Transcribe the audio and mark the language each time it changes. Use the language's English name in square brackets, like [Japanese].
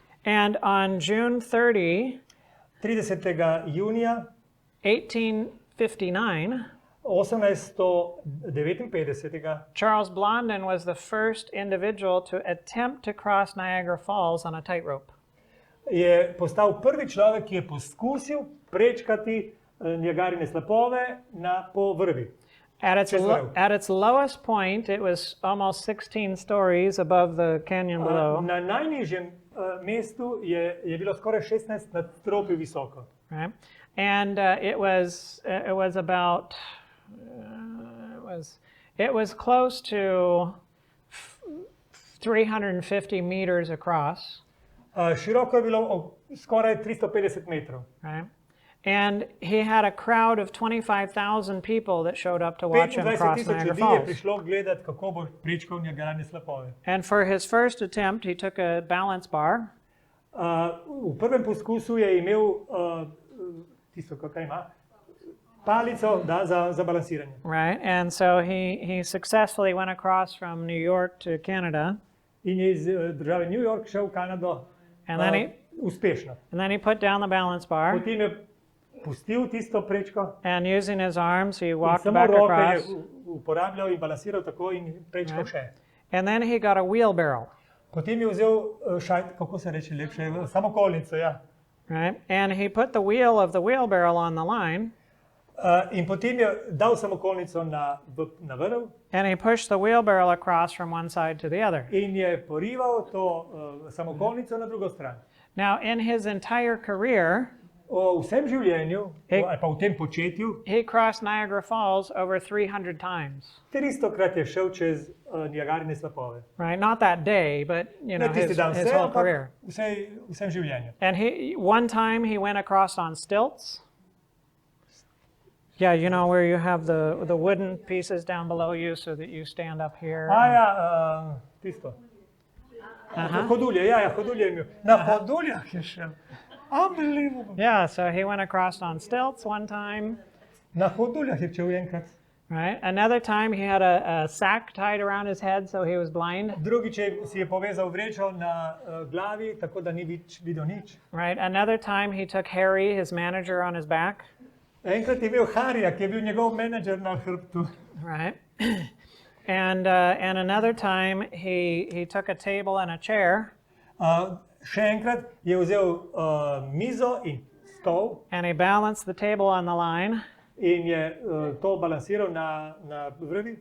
[English] And on June 30, [Slovenian] 30. junija [English] 1859, [Slovenian] 1859. [English] Charles Blondin was the first individual to attempt to cross Niagara Falls on a tightrope. [Slovenian] Je postal prvi človek, ki je poskusil prečkati Niagarine slapove po vrvi. [English] At its lowest point, it was almost 16 stories above the canyon below. [Slovenian] Na najnižjem mestu je bilo skoraj 16 nadstropij visoko. [English] Right? And it was about it was close to 350 meters across. [Slovenian] Široko je bilo skoraj 350 metrov. [English] Right? And he had a crowd of 25,000 people that showed up to watch him cross [Slovenian] 25,000 [English] Niagara [Slovenian] ljudi je [English] Falls. [Slovenian] prišlo gledati, kako bo prečkal Niagarine slapove. [English] And for his first attempt, he took a balance bar. [Slovenian] V prvem poskusu je imel tisto, kar ima, palico za balansiranje. [English] Right, and so he successfully went across from New York to Canada. [Slovenian] In je iz države New York šel v Kanado uspešno. [English] And then he put down the balance bar. [Slovenian] Potem je pustil tisto prečko. [English] And using his arms, he walked [Slovenian] samo [English] back [Slovenian] roke [English] across. [Slovenian] je uporabljal in balansiral tako in prečkal še. [English] And then he got a wheelbarrow. [Slovenian] Potem je vzel kako se reče lepše, samokolnico, ja. [English] Right, and he put the wheel of the wheelbarrow on the line. [Slovenian] In potem je dal samokolnico na vrv. [English] And he pushed the wheelbarrow across from one side to the other. [Slovenian] In je porival to samokolnico na drugo stran. [English] Now, in his entire career, [Slovenian] V vsem življenju, ali pa v tem početju, [English] he crossed Niagara Falls over 300 times. [Slovenian] 300-krat je šel čez Niagarine slapove. [English] Right, not that day, but [Slovenian] Ne tisti dan [English] his [Slovenian] vse, [English] whole [Slovenian] ampak [English] career. [Slovenian] vsem življenju. [English] And one time he went across on stilts. Yeah, you know where you have the wooden pieces down below you so that you stand up here. [Slovenian] Tisto. Uh-huh. Hodulje, hodulje je imel. Na hoduljah je šel. [English] Unbelievable. Yeah, so he went across on stilts one time. [Slovenian] Na hoduljah je šel enkrat. [English] Right. Another time he had a sack tied around his head so he was blind. [Slovenian] Drugič si je povezal vrečo na glavi, tako da ni videl nič. [English] Right. Another time he took Harry, his manager, on his back. [Slovenian] Enkrat je imel Harija, ki je bil njegov menedžer na hrbtu. [English] Right. And another time he took a table and a chair. [Slovenian] Še enkrat je vzel mizo in stol. [English] And he balanced the table on the line. [Slovenian] In je to balansiral na vrvi.